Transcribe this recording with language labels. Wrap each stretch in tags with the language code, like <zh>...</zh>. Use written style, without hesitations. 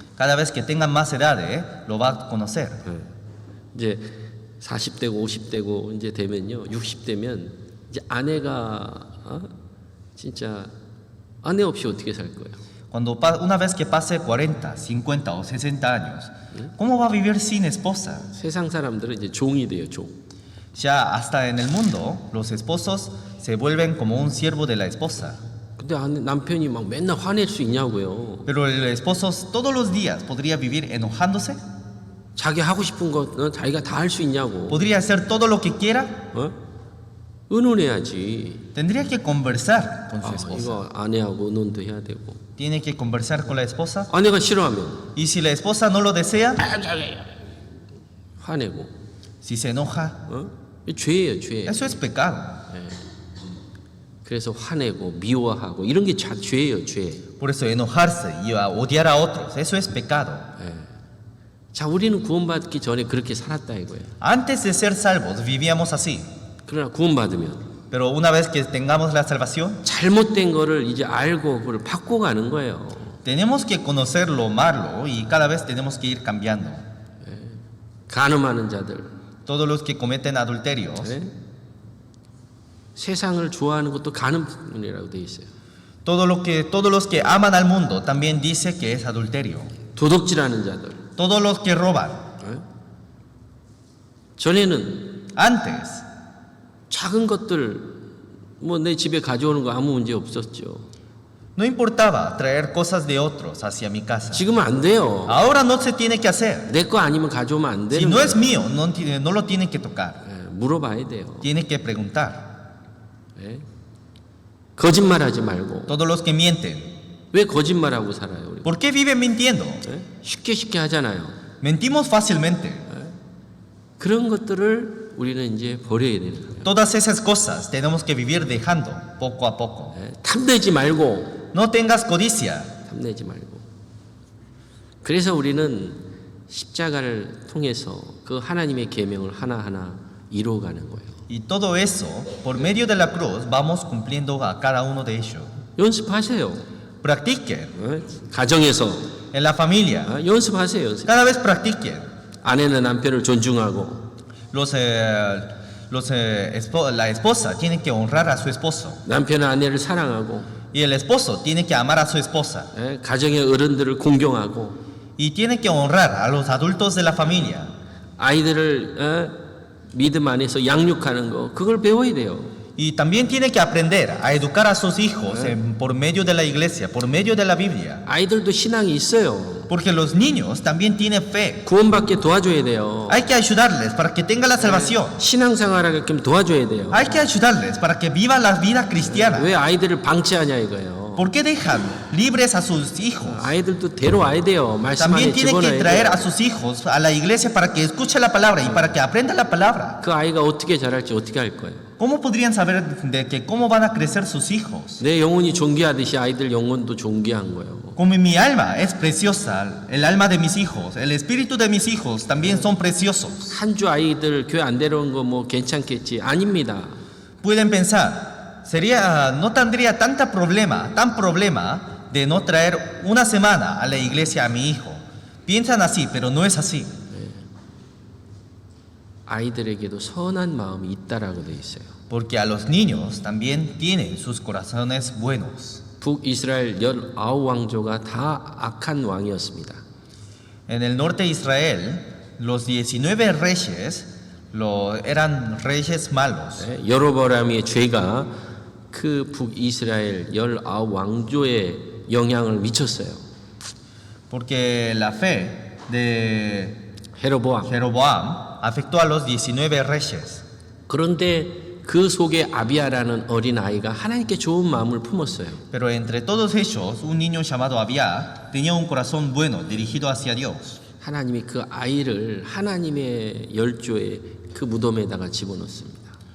<es>Cada vez que tengan más edad, lo va a conocer.</es> <ko>이제 40대고 50대고 이제 되면요, 60대면 이제 아내가 진짜 아내 없이 어떻게 살 거예요?</ko> <es>Una vez que pase 40, 50 o 60 años, ¿cómo va a vivir sin esposa?</es> <ko>세상 사람들은 이제 종이 돼요, 종.</ko> <es>Ya hasta en el mundo, los esposos se vuelven como un siervo de la esposa.</es> <ko>근데 남편이 막 맨날 화낼 수 있냐고요.</ko> <es>Pero el esposo todos los días podría vivir enojándose.</es> <ko>자기 하고 싶은 거 자기가 다 할 수 있냐고.</ko> <es>Podría hacer todo lo que quiera.</es> <ko>의논해야지.</ko> <es>Tendría que conversar con su esposa.</es> <ko>이거 아내하고 의논도 해야 되고.</ko> <es>Tiene que conversar con la esposa.</es> <ko>아내가 싫어하면</ko> <es>Y si la esposa no lo desea,</es> <ko>화내고.</ko> <es>si se enoja,</es> <ko>죄예요, 죄.</ko> <es>eso es pecado.</es> <ko>그래서 화내고 미워하고 이런 게 죄예요, 죄.</ko> <es>Por eso enojarse y odiar a otros, eso es pecado.</es> <ko>자, 우리는 구원받기 전에 그렇게 살았다 이거예요.</ko> <es>Antes de ser salvos vivíamos así.</es> <ko>그러나 구원받으면</ko> <es>Pero una vez que tengamos la salvación,</es> <ko>잘못된 거를 이제 알고 그걸 바꿔가는 거예요.</ko> <es>tenemos que conocer lo malo y cada vez tenemos que ir cambiando.</es> <ko>간음하는 자들,</ko> <es>Todos los que cometen adulterios,</es> <ko>세상을 좋아하는 것도 간음이라고 돼 있어요.</ko> <es>todos los que aman al mundo también dice que es adulterio.</es> <ko>도둑질하는 자들.</ko> <es>Todos los que roban.</es> <ko>전에는</ko> <es>Antes,</es> <ko>작은 것들 뭐 내 집에 가져오는 거 아무 문제 없었죠.</ko> <es>no importaba traer cosas de otros hacia mi casa.</es> <ko>지금은 안 돼요.</ko> <es>Ahora no se tiene que hacer.</es> <ko>내 거 아니면 가져오면 안</ko> <es>Si</es> <ko>되는</ko> <es>no</es> <ko>거예요.</ko> <es>es mío, no lo tienen que tocar.</es> <ko>물어봐야 돼요.</ko> <es>Tiene que preguntar.</es> <ko>거짓말하지 말고.</ko> <es>Todos los que mienten,</es> <ko>왜 거짓말하고 살아요? 우리?</ko> <es>¿por qué viven mintiendo?</es> <ko>쉽게 하잖아요.</ko> <es>Mentimos fácilmente.</es> <ko>그런 것들을 우리는 이제 버려야 되는 거예요.</ko> <es>Todas esas cosas tenemos que vivir dejando poco a poco.</es> <ko>탐내지 말고.</ko> <es>No tengas codicia.</es> <ko>탐내지 말고. 그래서 우리는 십자가를 통해서 그 하나님의 계명을 하나하나 이루어가는 거예요.</ko> <es>Y todo eso, por medio de la cruz, vamos cumpliendo a cada uno de ellos.</es> <ko>연습하세요.</ko> <es>Practiquen.</es> <ko>가정에서</ko> <es>En la familia,</es> <ko>연습하세요. 연습.</ko> <es>cada vez practiquen.</es> <ko>아내는 남편을 존중하고</ko> <es>Los la esposa tiene que honrar a su esposo</es> <ko>남편은 아내를 사랑하고</ko> <es>y el esposo tiene que amar a su esposa</es> <ko>가정의 어른들을 공경하고</ko> <es>y tiene que honrar a los adultos de la familia.</es> <ko>아이들을 믿음 안에서 양육하는 거 그걸 배워야 돼요.</ko> <es>Y también tiene que aprender a educar a sus hijos por medio de la iglesia, por medio de la Biblia.</es> <ko>아이들도 신앙이 있어요.</ko> <es>Porque los niños también tienen fe.</es> <ko>구원받게 도와줘야 돼요.</ko> <es>Hay que ayudarles para que tengan la salvación.</es> <ko>신앙생활하게끔 도와줘야 돼요.</ko> <es>Hay que ayudarles para que vivan la vida cristiana.</es> <ko>왜 아이들을 방치하냐 이거예요.</ko> <es>¿Por qué dejan libres a sus hijos?</es> <ko>아이들도 데려와야 돼요. 말씀 안에</ko> <es>También tiene que</es> <ko>집어넣어야</ko> <es>traer</es> <ko>돼요.</ko> <es>a sus hijos a la iglesia para que escuche la palabra y para que aprenda la palabra.</es> <ko>그 아이가 어떻게 자랄지 어떻게 할 거예요.</ko> <es>¿Cómo podrían saber de que cómo van a crecer sus hijos?</es> <ko>내 영혼이 존귀하듯이 아이들 영혼도 존귀한 거예요.</ko> <es>Como mi alma es preciosa, el alma de mis hijos, el espíritu de mis hijos también son preciosos.</es> <ko>한 주 아이들 교회 안 데려온 거 뭐 괜찮겠지? 아닙니다.</ko> <es>Pueden pensar, no tendría tan problema de no traer una semana a la iglesia a mi hijo. Piensan así, pero no es así.</es> <ko>아이들에게도 선한 마음이 있다라고 돼 있어요.</ko> <es>Porque a los niños también tienen sus corazones buenos.</es> <ko>북이스라엘 19왕조가 다 악한 왕이었습니다.</ko> <es>En el norte de Israel, los 19 reyes eran reyes malos.</es> <ko>여로보암의 죄가 그 북이스라엘 19왕조에 영향을 미쳤어요.</ko> <es>Porque la fe de</es> <ko>헤로보암.</ko> <es>Jeroboam afectó a los 19 reyes.</es> <ko>그런데 그 속에 아비야라는 어린 아이가 하나님께 좋은 마음을 품었어요.</ko> <es>Pero entre todos ellos, un niño llamado Abía tenía un corazón bueno dirigido hacia Dios.</es> <ko>하나님이 그 아이를 하나님의 열조의 그 무덤에다가 집어넣습니다.</ko>